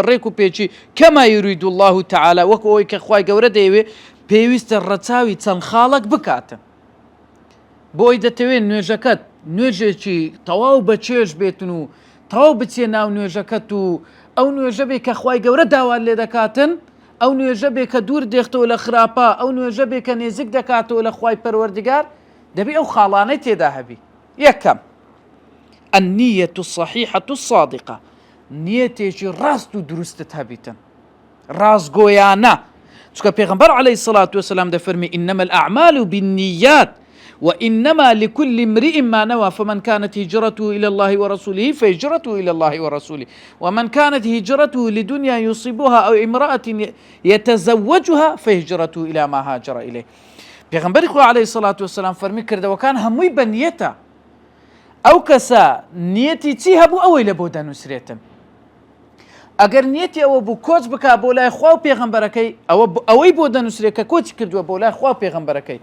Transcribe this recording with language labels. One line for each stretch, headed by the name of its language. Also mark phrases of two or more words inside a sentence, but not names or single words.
Central Kurdish: بەڕێک و پێچی
Arabic: کەما یورید الله تعالی
Central Kurdish: وەک ئەوەی کە خوای گەورە دەیەوێ پێویستە ڕەچاوی چەند خاڵک بکاتن بۆی دەتەوێت نوێژەکەت نوێژێکی تەواو بە چێژ بێتن و تەواو بچێ ناو نوێژەکەت و ئەو نوێژە بێ کە خوای گەورە داوات لێ دەکاتن ئەو نوێژە بێ کە دوور دێختەوە لە خراپە ئەو نوێژە بێ کە نێزیک دەکاتەوە لە خوای پەروەردیگار دەبێ ئەو خاڵانەی تێدا هەبی.
Arabic: یەکەم النية الصحيحة الصادقة
Central Kurdish: نیەتێکی ڕاست و دروستت هەبیتن ڕاستگۆیانە چونکە پێغەمبەر
Arabic: عەلەیهی الصلاة والسلام دەفەرمی إنما الأعمال بالنيات وإنما لكل امرئ ما نوى فمن كانت هجرته إلى الله ورسوله فهجرته إلى الله ورسوله ومن كانت هجرته لدنيا يصيبها أو امرأة يتزوجها فهجرته إلى ما هاجر إليه.
Central Kurdish: پێغەمبەری خوا
Arabic: عەلەیهی الصلاة والسلام
Central Kurdish: فەرمی کردەوەکان هەمووی بە نیەتە. ئەو کەسە نیەتی چی هەبوو ئەوەی لە بۆ دەنووسرێتن. ئەگەر نیەتی ئەوە بوو کۆچ بکا بۆ لای خوا و پێغەمبەرەکەی ئەوەی بۆ دەنووسرێت کە کۆچی کردووە بۆ لای خوا و پێغەمبەرەکەی.